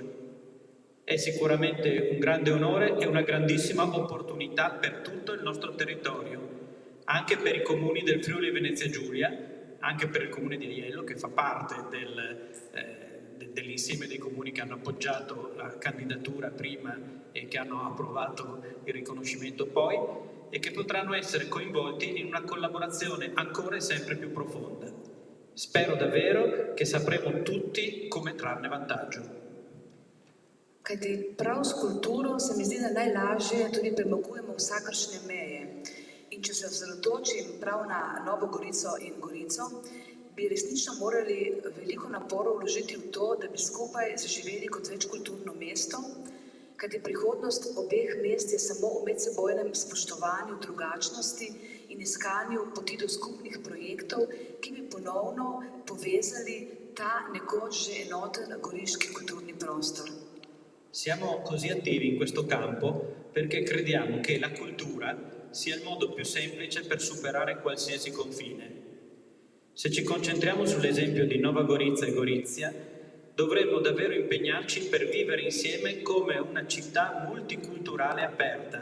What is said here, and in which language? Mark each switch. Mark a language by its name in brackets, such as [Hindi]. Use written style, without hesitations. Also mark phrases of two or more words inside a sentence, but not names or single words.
[Italian] È sicuramente un grande onore e una grandissima opportunità per tutto il nostro territorio, anche per i comuni del Friuli Venezia Giulia, anche per il comune di Aiello, che fa parte dell'insieme dei comuni che hanno appoggiato la candidatura prima e che hanno approvato il riconoscimento poi, e che potranno essere coinvolti in una collaborazione ancora e sempre più profonda. Spero davvero che sapremo tutti come trarne vantaggio. [Slovenian] Kajti prav s kulturo se mi zdi, da najlažje tudi premagujemo vsakršne meje. In če se osredotočim prav na Novo Gorico in Gorico, bi resnično morali veliko naporov vložiti v to, da bi skupaj zaživeli kot večkulturno mesto, kajti prihodnost obeh mest je samo v medsebojnem spoštovanju drugačnosti in iskanju poti do skupnih projektov, ki bi ponovno povezali ta nekoč že enoten goriški kulturni prostor. [Italian] Siamo così attivi in questo campo perché crediamo che la cultura sia il modo più semplice per superare qualsiasi confine. Se ci concentriamo sull'esempio di Nova Gorica e Gorizia, dovremmo davvero impegnarci per vivere insieme come una città multiculturale aperta.